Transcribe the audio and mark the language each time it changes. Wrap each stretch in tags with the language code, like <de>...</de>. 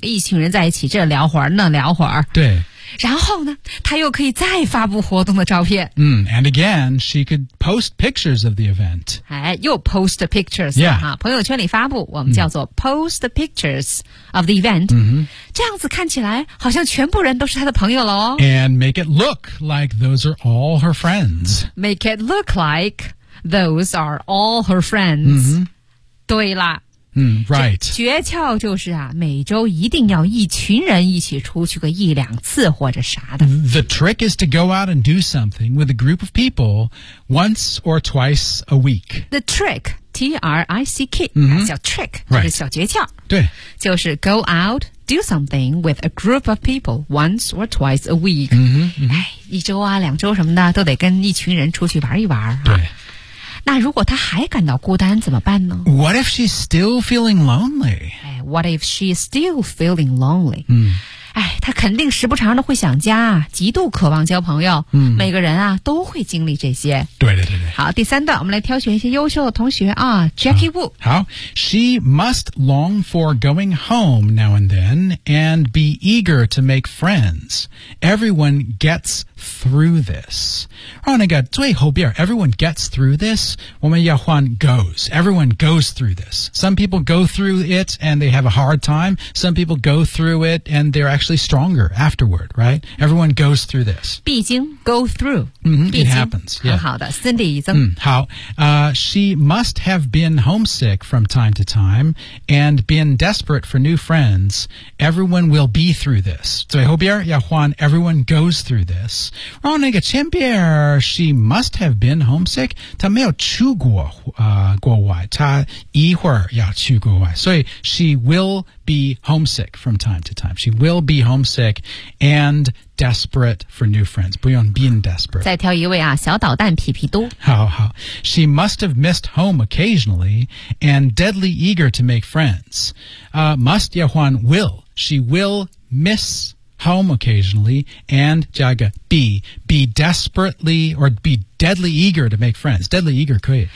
<zh>一群人在一起这聊会儿那聊会儿。对。然后呢她又可以再发布活动的照片。</zh> <en>嗯、mm, and again, she could post pictures of the event.</en> <zh>哎又 post pictures,</zh> <en>啊、yeah.</en> <zh>朋友圈里发布我们叫做</zh> <en>post pictures of the event.、 Mm-hmm.</en> <zh>这样子看起来好像全部人都是她的朋友咯。</zh> <en>And make it look like those are all her friends. Make it look like those are all her friends.、 Mm-hmm.</en> <zh>对啦。</zh> <en>嗯 ，right。</en> <zh>诀窍就是啊，每周一定要一群人一起出去个一两次或者啥的。</zh> <en>The trick is to go out and do something with a group of people once or twice a week. The trick, T-R-I-C-K,、 mm-hmm.</en> <zh>小 trick、</zh> <en>right.</en> <zh>就是小诀窍。对，</zh> <en>就是 go out do something with a group of people once or twice a week. 嗯、mm-hmm,</en> <zh>mm-hmm. 哎，一周啊，两周什么的，都得跟一群人出去玩一玩啊。对。那如果她还感到孤单怎么办呢</zh> <en>What if she's still feeling lonely? What if she's still feeling lonely?、</en> <zh>嗯、哎，他肯定时不常的会想家，极度渴望交朋友。嗯，每个人啊都会经历这些。对对对对。好，第三段我们来挑选一些优秀的同学啊 ，Jackie Wu。</zh> <en>好 ，She must long for going home now and then and be eager to make friends. Everyone gets through this.</en> <zh>然后那个最后边</zh> <en>，Everyone gets through this.</en> <zh>我们要换</zh> <en>goes. Everyone goes through this. Some people go through it and they have a hard time. Some people go through it and they're actually stronger afterward, right? Everyone goes through this.</en> <zh>必经 go through.、</zh> <en>Mm-hmm, it happens.</en> <zh>很好的 Cindy 怎么、</zh> <en>好、She must have been homesick from time to time and been desperate for new friends. Everyone will be through this.</en> <zh>最后边要换</zh> <en>everyone goes through this.</en> <zh>然后那个前边</zh> <en>she must have been homesick.</en> <zh>她没有去过、国外她一会儿要去国外所以</zh> <en>she will be homesick from time to time. She will be homesick and desperate for new friends. 不用 being desperate.</en> <zh>再挑一位啊小捣蛋皮皮都。</zh> <en>好好。She must have missed home occasionally and deadly eager to make friends.、must</en> <zh>要换</zh> <en>will. She will miss home occasionally and</en> <zh>加个</zh> <en>be desperately or be deadly eager to make friends. Deadly eager</en> <zh>可以。</zh>